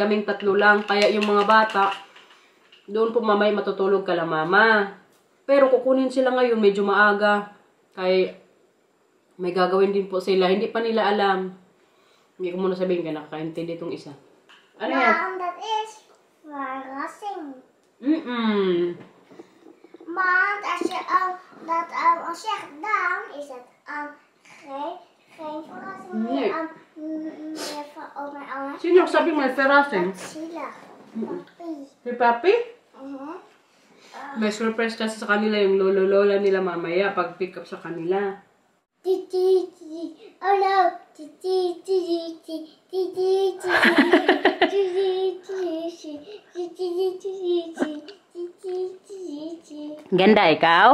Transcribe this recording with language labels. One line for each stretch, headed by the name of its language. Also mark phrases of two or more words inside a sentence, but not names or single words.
Filipino: Kaming 3 lang. Kaya yung mga bata, doon po mamaya matutulog kala mama. Pero kukunin sila ngayon medyo maaga. Kaya may gagawin din po sila. Hindi pa nila alam. Hindi ko muna sabihin kaya nakakaintindi itong isa. Ano yan?
English: Mom, that is verrassing.
Dutch: Mom, als je gedaan is het geen verrassing meer.
Filipino: Sino sabi may verrassing?
Dutch: Zielig.
Filipino: Si Papi? May surprise kasi sa kanila yung lolo-lola nila mamaya pag pick up sa kanila.
English: Oh no.
Filipino: Ganda ikaw?